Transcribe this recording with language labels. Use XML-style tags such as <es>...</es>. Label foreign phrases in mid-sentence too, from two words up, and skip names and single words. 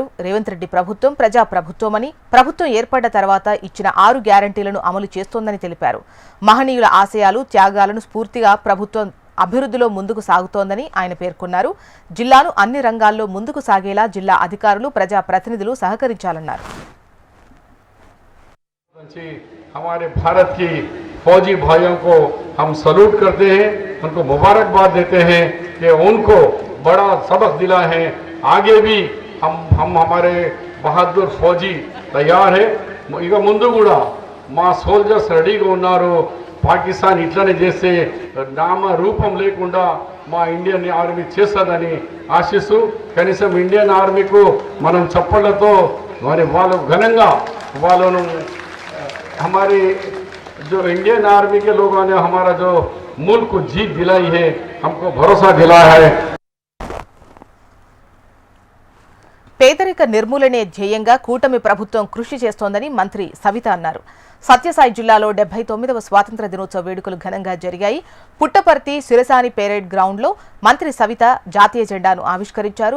<te>రేవంత్ రెడ్డి ప్రభుత్వం ప్రజా ప్రభుత్వమని, ప్రభుత్వం ఏర్పడ్డ తర్వాత ఇచ్చిన 6 గ్యారంటీలను అమలు చేస్తోందని తెలిపారు. మహనీయుల ఆశయాలు, త్యాగాలను స్ఫూర్తిగా ప్రభుత్వం అభివృద్ధిలో ముందుకు సాగుతోందని ఆయన పేర్కొన్నారు. జిల్లాను అన్ని రంగాల్లో ముందుకు సాగేలా జిల్లా అధికారులు, ప్రజా ప్రతినిధులు సహకరించాలన్నారు.</te> <hi>हमारे भारत की फौजी भाइयों को हम सलूट करते हैं, उनको मुबारकबाद देते हैं कि उनको बड़ा सबक दिला है. आगे भी हम हमारे बहादुर फौजी तैयार है.</hi> <te>ఇక ముందు కూడా మా సోల్జర్స్ రెడీగా ఉన్నారు. పాకిస్తాన్ ఇట్లనే చేస్తే నామ రూపం లేకుండా మా ఇండియన్ ఆర్మీ చేస్తుందని ఆశిస్తూ కనీసం ఇండియన్ ఆర్మీకు మనం చప్పళ్లతో మరి వాళ్ళు ఘనంగా వాళ్ళను</te> <hi>हमारी जो इंडियन आर्मी के लोगों ने हमारा जो मुल्क को जीत दिलाई है, हमको भरोसा दिलाया है.</hi> <te>పేదరిక నిర్మూలనే ధ్యేయంగా కూటమి ప్రభుత్వం కృషి చేస్తోందని మంత్రి సవిత అన్నారు. సత్యసాయి జిల్లాలో 79వ స్వాతంత్ర దినోత్సవ వేడుకలు ఘనంగా జరిగాయి. పుట్టపర్తి సిరసాని పెరేడ్ గ్రౌండ్లో మంత్రి సవిత జాతీయ జెండాను ఆవిష్కరించారు.</te>